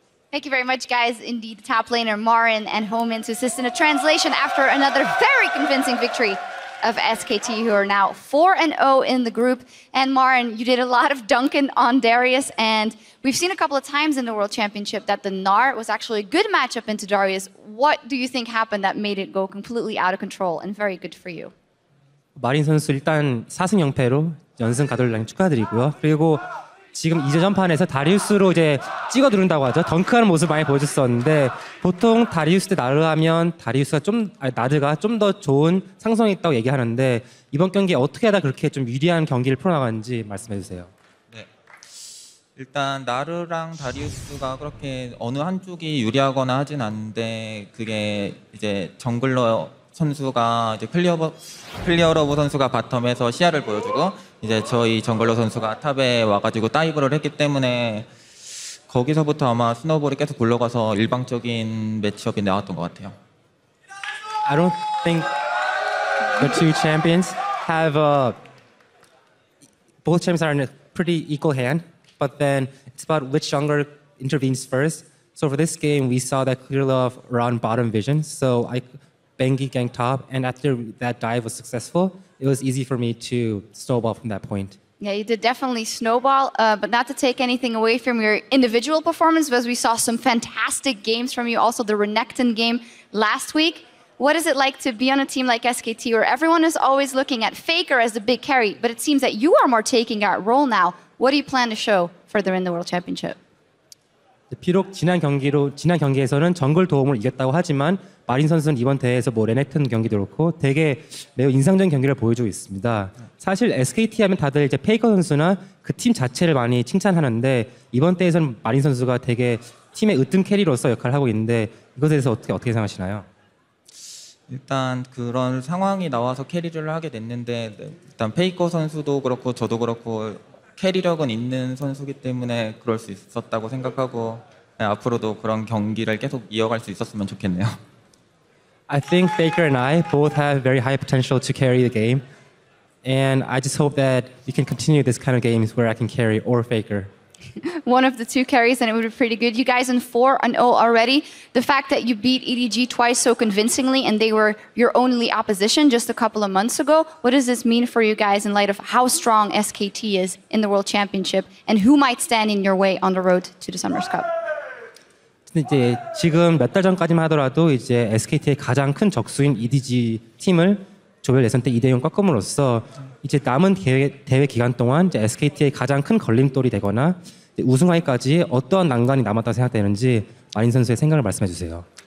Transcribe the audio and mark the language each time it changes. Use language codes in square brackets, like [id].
[en] Thank you very much, guys. Indeed, top laner Marin and Homan to assist in a translation after another very convincing victory of SKT, who are now 4-0 in the group. And Marin, you did a lot of dunking on Darius, and we've seen a couple of times in the World Championship that the Gnar was actually a good matchup into Darius. What do you think happened that made it go completely out of control and very good for you? [ko] 마린 선수 일단 4승 0패로 연승 가돌라인 축하드리고요. 그리고 지금 2전판에서 다리우스로 이제 찍어 누른다고 하죠. 덩크하는 모습 많이 보여줬었는데 보통 다리우스 대 나르 하면 다리우스가 나르가 좀 더 좋은 상성이 있다고 얘기하는데 이번 경기에 어떻게 하다 그렇게 좀 유리한 경기를 풀어나가는지 말씀해 주세요. 네. 일단 나르랑 다리우스가 그렇게 어느 한쪽이 유리하거나 하진 않는데 그게 이제 정글러 선수가 이제 클리어러브 선수가 바텀에서 시야를 보여주고 이제 저희 정글러 선수가 탑에 와가지고 다이브를 했기 때문에 거기서부터 아마 스노볼이 계속 굴러가서 일방적인 매치업이 나왔던 것 같아요. [en] I don't think the two champions have both champions are in pretty equal hand, but then it's about which jungler intervenes first. So for this game, we saw that clear love around bottom vision. So I Bengi gang top, and after that dive was successful, it was easy for me to snowball from that point. Yeah, you did definitely snowball, but not to take anything away from your individual performance, because we saw some fantastic games from you. Also, the Renekton game last week. What is it like to be on a team like SKT, where everyone is always looking at Faker as the big carry, but it seems that you are more taking that role now? What do you plan to show further in the World Championship? [ko] 비록 지난 경기에서는 정글 도움을 이겼다고 하지만 마린 선수는 이번 대회에서 뭐 레넥턴 경기도 그렇고 되게 매우 인상적인 경기를 보여주고 있습니다. 사실 SKT 하면 다들 이제 페이커 선수나 그 팀 자체를 많이 칭찬하는데 이번 대회에서는 마린 선수가 되게 팀의 으뜸 캐리로서 역할을 하고 있는데 이것에 대해서 어떻게 생각하시나요? 일단 그런 상황이 나와서 캐리를 하게 됐는데 일단 페이커 선수도 그렇고 저도 그렇고 캐리력은 있는 선수기 때문에 그럴 수 있었다고 생각하고 앞으로도 그런 경기를 계속 이어갈 수 있었으면 좋겠네요. [en] I think Faker and I both have very high potential to carry the game, and I just hope that we can continue this kind of games where I can carry or Faker. One of the two carries, and it would be pretty good. You guys in 4-0 already. The fact that you beat EDG twice so convincingly, and they were your only opposition just a couple of months ago. What does this mean for you guys in light of how strong SKT is in the World Championship, and who might stand in your way on the road to the Summers Cup? [ko] 이제 지금 몇 달 전까지만 하더라도 이제 SKT의 가장 큰 적수인 EDG 팀을 조별 예선 때 2대0 꺾음으로써 이제 남은 대회 기간 동안 이제 SKT의 가장 큰 걸림돌이 되거나 우승하기까지 어떠한 난관이 남았다고 생각되는지 마린 선수의 생각을 말씀해 주세요.